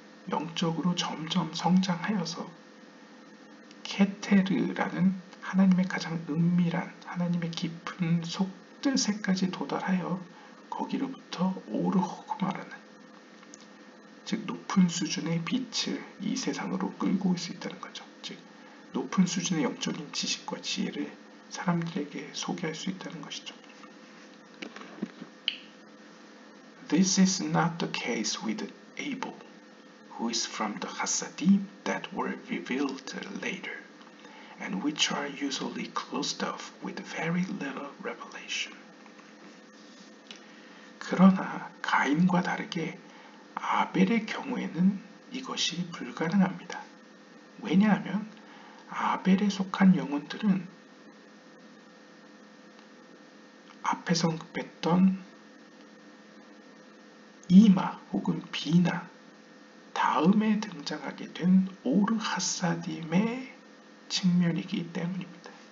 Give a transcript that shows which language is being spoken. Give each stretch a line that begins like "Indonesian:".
Korean: 영적으로 점점 성장하여서 케테르라는 하나님의 가장 은밀한 하나님의 깊은 속뜻에까지 도달하여 거기로부터 오르호크마라는 즉 높은 수준의 빛을 이 세상으로 끌고 올 수 있다는 거죠. 즉 높은 수준의 영적인 지식과 지혜를 사람들에게 소개할 수 있다는 것이죠.
English: This is not the case with Abel, who is from the Hasadim that were revealed later, and which are usually closed off with very little revelation.
Korean: 그러나 가인과 다르게 아벨의 경우에는 이것이 불가능합니다. 왜냐하면 아벨에 속한 영혼들은 앞에서 뵀던 이마 혹은 비나 다음에 등장하게 된 오르 하사딤의 측면이기 때문입니다.